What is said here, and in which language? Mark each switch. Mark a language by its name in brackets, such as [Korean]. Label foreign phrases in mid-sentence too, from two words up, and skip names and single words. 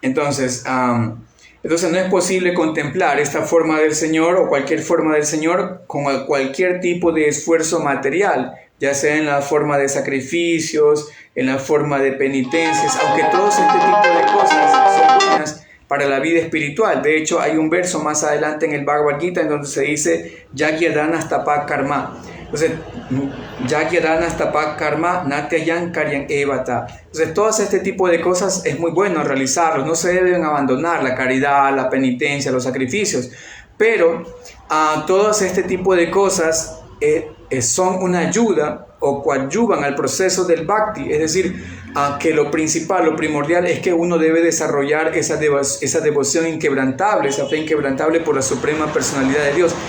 [Spanish] Bien, entonces Entonces no es posible contemplar esta forma del Señor o cualquier forma del Señor con cualquier tipo de esfuerzo material, ya sea en la forma de sacrificios, en la forma de penitencias, aunque todos este tipo de cosas son buenas para la vida espiritual. De hecho, hay un verso más adelante en el Bhagavad Gita en donde se dice [Sanskrit] यज्ञदान तपः कर्म. Entonces, यज्ञदान तपः कर्म न त्याज्यं कार्यम् एव तत्. [Spanish] Entonces, todo este tipo de cosas es muy bueno realizarlos. No se deben abandonar la caridad, la penitencia, los sacrificios. Pero todos este tipo de cosas son una ayuda o coadyuvan al proceso del bhakti, es decir, que lo principal, lo primordial es que uno debe desarrollar esa devoción inquebrantable, esa fe inquebrantable por la suprema personalidad de Dios.